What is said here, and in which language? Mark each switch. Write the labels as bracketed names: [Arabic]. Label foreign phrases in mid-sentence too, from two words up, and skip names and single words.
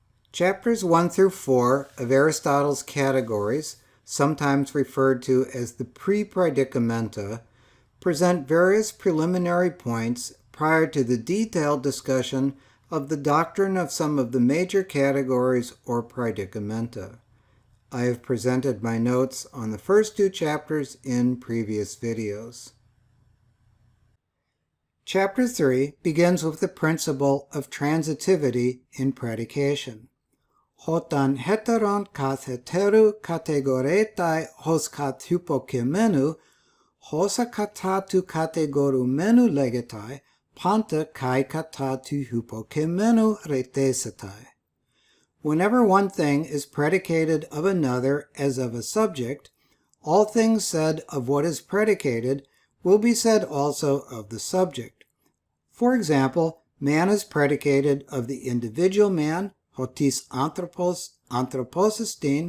[English] Chapters 1 through 4 of Aristotle's Categories, sometimes referred to as the pre-predicamenta, present various preliminary points prior to the detailed discussion of the doctrine of some of the major categories or predicamenta. I have presented my notes on the first two chapters in previous videos. Chapter 3 begins with the principle of transitivity in predication. [Greek] Ὅταν ἕτερον καθ' ἑτέρου κατηγορῆται ὡς καθ' ὑποκειμένου, ὅσα κατὰ τοῦ κατηγορουμένου λέγεται, πάντα καὶ κατὰ τοῦ ὑποκειμένου ῥηθήσεται. [English] Whenever one thing is predicated of another as of a subject, all things said of what is predicated will be said also of the subject. For example, man is predicated of the individual man, [Greek] ὁ τὶς ἄνθρωπος, ἄνθρωπός ἐστιν.